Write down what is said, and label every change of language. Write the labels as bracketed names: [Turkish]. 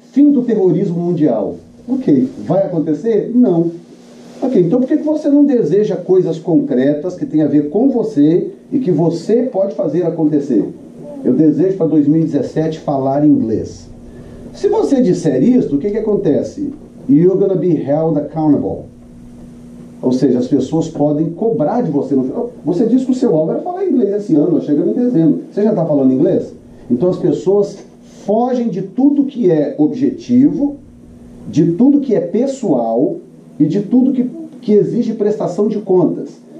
[Portuguese] Fim do terrorismo mundial. Ok. Vai acontecer? Não. Ok. Então por que você não deseja coisas concretas que tem a ver com você e que você pode fazer acontecer? Eu desejo para 2017 falar inglês. Se você disser isso, o que acontece? [English] You're gonna be held accountable. [Portuguese] Ou seja, as pessoas podem cobrar de você no final. Você disse que o seu alvo era falar inglês esse ano, chegando em dezembro. Você já está falando inglês? Então as pessoas fogem de tudo que é objetivo, de tudo que é pessoal e de tudo que exige prestação de contas.